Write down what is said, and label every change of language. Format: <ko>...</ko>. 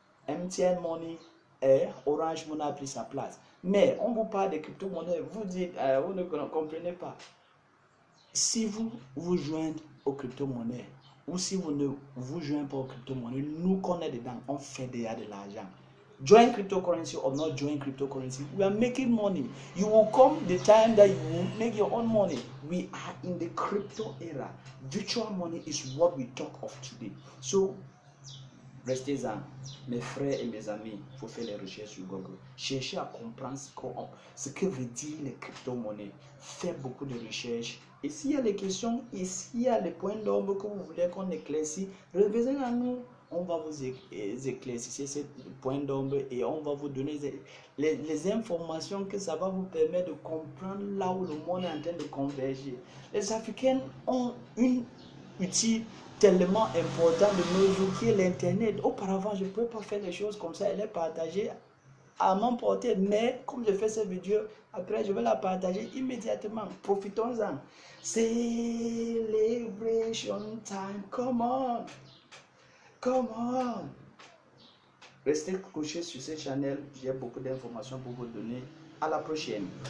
<fr>MTN Money et Orange Money a pris sa place. Mais on vous parle de crypto-monnaies, vous dites, vous ne comprenez pas. Si vous vous joignez aux crypto-monnaies ou si vous ne vous joignez pas aux crypto-monnaies, nous qu'on est dedans, on fait déjà de l'argent.</fr> <en>Join cryptocurrency or not join cryptocurrency, we are making money. You will come the time that you will make your own money. We are in the crypto era. Virtual money is what we talk of today.</en> <fr>So, restez-en, mes frères et mes amis, il faut faire les recherches sur Google. Cherchez à comprendre ce que veut dire les crypto-monnaies. Faites beaucoup de recherches. Et s'il y a des questions, et s'il y a des points d'ombre que vous voulez qu'on éclaircisse, revenez à nous. On va vous éclaircir ces points d'ombre et on va vous donner les informations que ça va vous permettre de comprendre là où le monde est en train de converger. Les Africains ont un outil tellement important de nos jours qui est l'Internet. Auparavant, je ne pouvais pas faire les choses comme ça et les partager à mon portée. Mais comme je fais cette vidéo, après je vais la partager immédiatement. Profitons-en.</fr> <en>Celebration time, come on! Come on!</en> <fr>Restez couchés sur cette chaîne, j'ai beaucoup d'informations pour vous donner. À la prochaine.</fr>